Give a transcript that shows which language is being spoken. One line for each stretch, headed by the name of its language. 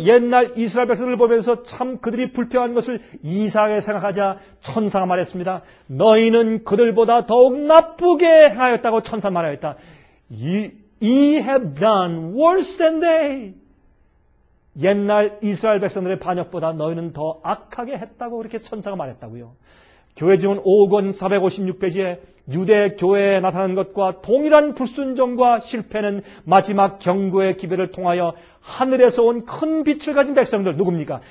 Korean: 옛날 이스라엘 백성들을 보면서 참 그들이 불평한 것을 이상하게 생각하자 천사가 말했습니다. 너희는 그들보다 더욱 나쁘게 행하였다고 천사가 말하였다.
English: You have done worse than they.
Korean: 옛날 이스라엘 백성들의 반역보다 너희는 더 악하게 했다고 그렇게 천사가 말했다고요. 교회증언 5권 456페이지에 유대 교회에 나타난 것과 동일한 불순종과 실패는 마지막 경고의 기별을 통하여 하늘에서 온 큰 빛을 가진 백성들 누굽니까?